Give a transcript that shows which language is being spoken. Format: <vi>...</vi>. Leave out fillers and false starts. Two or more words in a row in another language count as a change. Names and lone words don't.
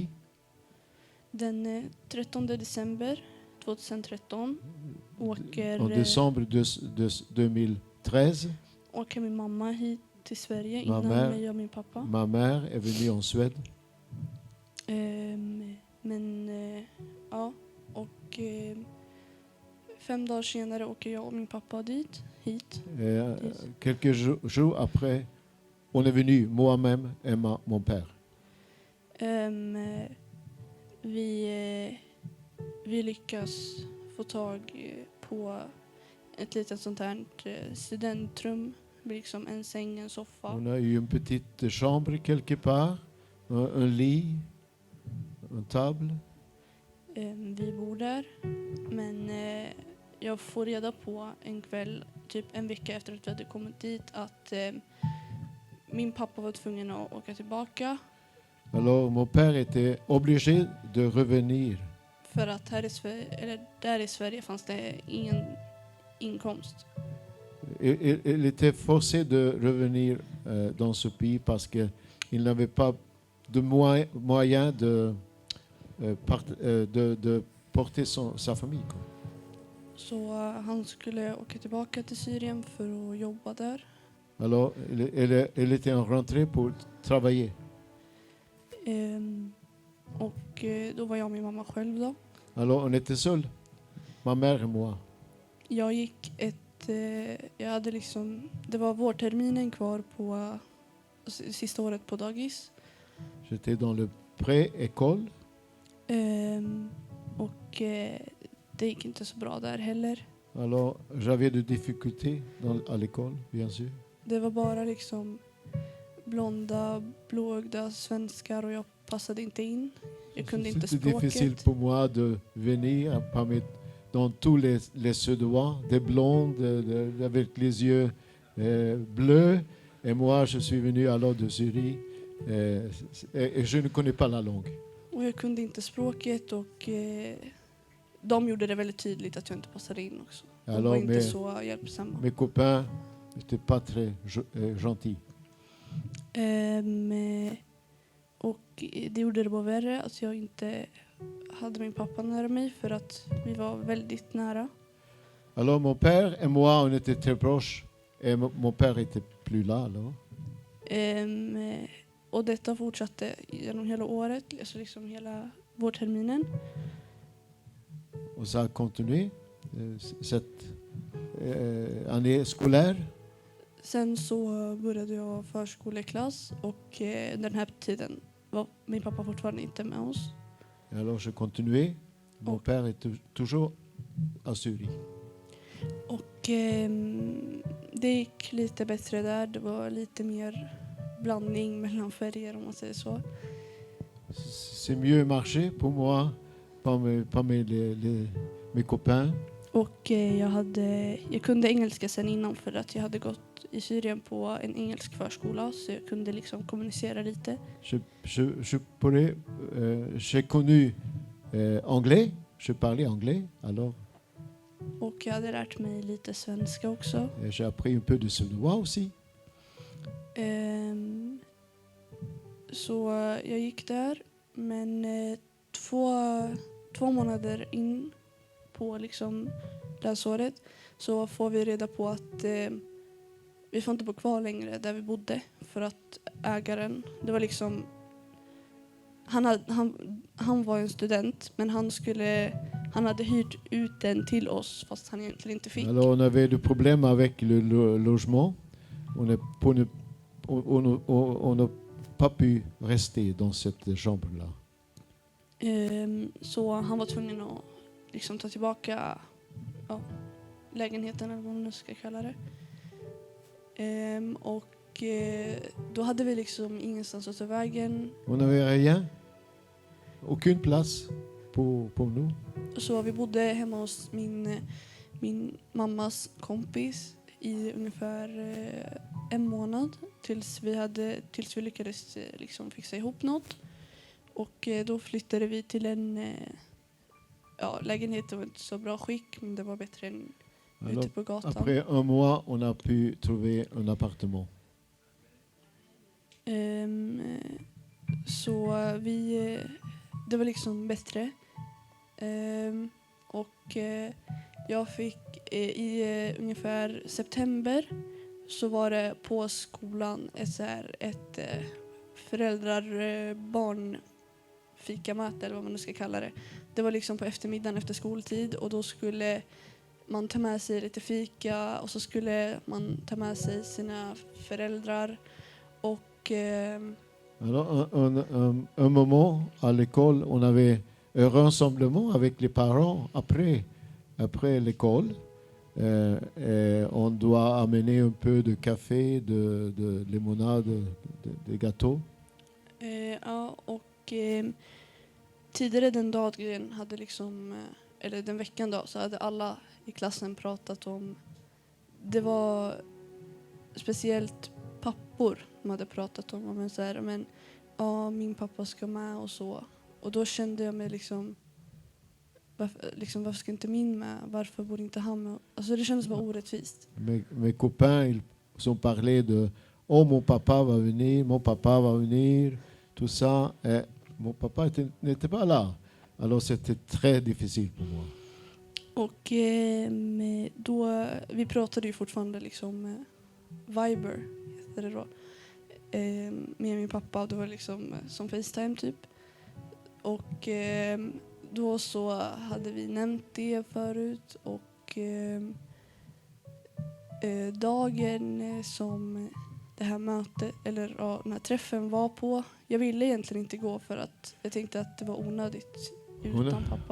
<sv>Den 13 december 2013</sv> <fr>En décembre 2013,</fr> <sv>åker min mamma hit till Sverige innan mig och min pappa.</sv> <fr>Ma mère est venue en Suède.</fr> <sv>Och 5 dagar senare åker jag och min pappa hit.</sv> <fr>Quelques jours après, on est venu, moi-même et mon père.</fr> <sv>Vi lyckas få tag på ett litet sånt här studentrum, liksom en säng, en soffa.</sv> <fr>On a eu une petite chambre quelque part, un lit, en table.</fr> <sv>Vi bor där, men jag får reda på en kväll, typ en vecka efter att vi hade kommit dit, att min pappa var tvungen att åka tillbaka.</sv> <fr>Alors mon père était obligé de revenir.</fr> <sv>För att där i Sverige fanns det ingen inkomst.</sv> <fr>Il était forcé de revenir dans ce pays parce qu'il n'avait pas de moyens de porter sa famille. Quoi.</fr> <sv>Så han skulle åka tillbaka till Syrien för att jobba där.</sv> <fr>Alors elle était en rentrée pour travailler.</fr> <sv>Och då var jag och min mamma själv då.</sv> <fr>Alors on était seuls, ma mère et moi.</fr> <sv>Jag hade liksom, det var vårterminen kvar på sista året på dagis.</sv> <fr>J'étais dans le pré-école.</fr> <sv>Och det gick inte så bra där heller.</sv> <fr>Alors j'avais des difficultés à l'école, bien sûr.</fr> <sv>Det var bara liksom blonda, blåögda svenskar och jag passade inte in. Jag kunde inte språket.</sv> <fr>C'était difficile pour moi de venir dans tous les Suédois, des blondes avec les yeux bleus. Et moi, je suis venu alors de Syrie et je ne connais pas la langue.</fr> <sv>Och jag kunde inte språket och de gjorde det väldigt tydligt att jag inte passade in också. De var inte så hjälpsamma.</sv> <fr>Mes copains C'était pas très gentil.</fr> <sv>Och det gjorde det bara värre att jag inte hade min pappa nära mig för att vi var väldigt nära.</sv> <fr>Alors mon père et moi, on était très proches. Et mon père était plus là alors.</fr> <sv>Och detta fortsatte genom hela året, alltså liksom hela vårterminen.</sv> <fr>Och ça a continué cette année scolaire.</fr> <sv>Sen så började jag förskoleklass och den här tiden var min pappa fortfarande inte med oss.</sv> <fr>Et alors je continuais. Mon père est toujours à Zurich.</fr> <sv>Och det gick lite bättre där. Det var lite mer blandning mellan färger om man säger så.</sv> <fr>C'est mieux marché pour moi, parmi mes copains.</fr> <sv>Och jag kunde engelska sen innan för att jag hade gått i Syrien på en engelsk förskola så jag kunde liksom kommunicera lite.</sv> <fr>J'ai connu anglais, je parlais anglais alors.</fr> <sv>Och jag hade lärt mig lite svenska också.</sv> <fr>J'ai appris un peu de suédois aussi.</fr> <sv>Så jag gick där, men 2 månader in på liksom läsåret så får vi reda på att vi får inte bo kvar längre där vi bodde för att ägaren, det var liksom han var en student men han hade hyrt ut den till oss fast han egentligen inte fick.</sv> <fr>Alors on avait des problèmes avec le logement. On n'a pas pu rester dans cette chambre-là.</fr> <sv>Så han var tvungen att liksom ta tillbaka lägenheten eller vad man nu ska kalla det. Och då hade vi liksom ingenstans att ta vägen.</sv> <fr>On n'avait rien. Aucune place pour nous.</fr> <sv>Så vi bodde hemma hos min mammas kompis i ungefär 1 månad tills vi lyckades liksom fixa ihop något. Och då flyttade vi till en lägenhet. Det var inte så bra skick men det var bättre än ute på gatan.</sv> <fr>Après 1 mois, on a pu trouver un appartement.</fr> <sv>Så det var liksom bättre. Och jag fick i ungefär september så var det på skolan ett föräldrar-barn-fikamöte eller vad man nu ska kalla det. Det var liksom på eftermiddagen efter skoltid och då skulle man ta med sig lite fika och så skulle man ta med sig sina föräldrar och</sv> <fr>Alors un moment à l'école, on avait un rassemblement avec les parents après l'école. On doit amener un peu de café, de limonade, de gâteaux.</fr> <sv>Tidigare den dagen hade liksom, eller den veckan då, så hade alla i klassen pratat om, det var speciellt pappor som hade pratat om min pappa ska med och så. Och då kände jag mig liksom varför ska inte min med? Varför borde inte han med? Alltså det kändes bara orättvist.</sv> <fr>Mes copains, ils ont parlé de mon papa va venir, tout ça. Et mon papa n'était pas là. Alors c'était très difficile pour moi.</fr> <sv>Och då, vi pratade ju fortfarande liksom Viber heter det då. Med min pappa, det var liksom som FaceTime typ. Och då så hade vi nämnt det förut och dagen som det här mötet eller den här träffen var på, jag ville egentligen inte gå för att jag tänkte att det var onödigt utan pappa.</sv>